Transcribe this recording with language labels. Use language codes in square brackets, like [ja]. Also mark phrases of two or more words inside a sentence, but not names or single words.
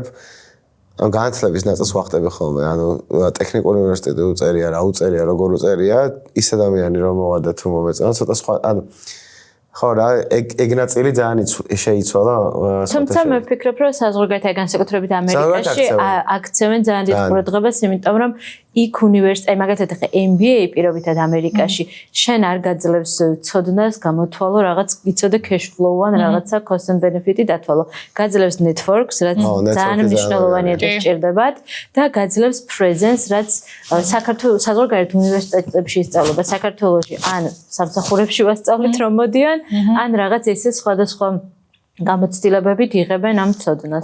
[ka] ან განათლების ნაწილს ვახტები ხოლმე, ანუ ტექნიკური უნივერსიტეტი უწერია, რა უწერია, როგორ უწერია, ის ადამიანი რომ მოვა და თუ მომეწონა, ცოტა სხვა, ანუ ხო რა, ეგ ნაწილი ძალიან შეიცვალა. თუმცა მე ვფიქრობ, რომ საზღვარგარეთ განსაკუთრებით ამერიკაში აქცევენ ძალიან დიდ ყურადღებას, იმიტომ რომ იქ უნივერსიტეტი, მაგალითად ხე MBA პირობითად ამერიკაში შენ არ გაძლევს ცოდნას გამოთვალო რაღაც იცოდე [en] cash flow-ან [ka] რაღაცა [en] cost and benefit-ი [ka] დათვალო. გაძლევს networks, რაც ძალიან მნიშვნელოვანია და სჭირდებათ და გაძლევს presence, რაც საქართველოს საზღვარგარეთ უნივერსიტეტებში ისწავლება საქართველოში ან სამსახურებში ვასწავლით რომ მოდიან, ან რაღაც ესე სხვადასხვა გამოცდილებებით იღებენ ამ ცოდნას.